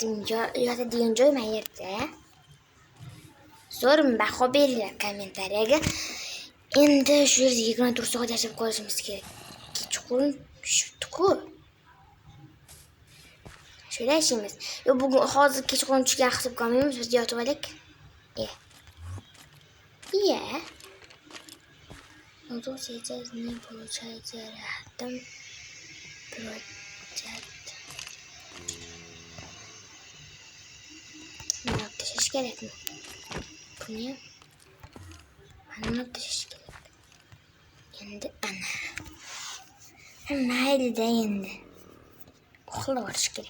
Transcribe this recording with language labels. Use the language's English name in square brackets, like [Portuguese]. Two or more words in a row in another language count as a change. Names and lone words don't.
[Uzbek] Yotadigan joy mana yerda. zo'r baho beringlar kommentariyaga. Endi shu yerda 24 soat yashab qolishimiz kerak. Kechqurun tushibdi-ku. Shunday ishimiz. Yo bugun hozir kechqurun tushgan hisob qilmaymiz, biz yotib olaylik. Iya. [Russian] Ну, тут сейчас не получается рядом прочат. [Uzbek] Nima tashish kerakmi? Buni ana tashish kerak. Endi ana. Mayli-da endi. Uxlab olish kerak.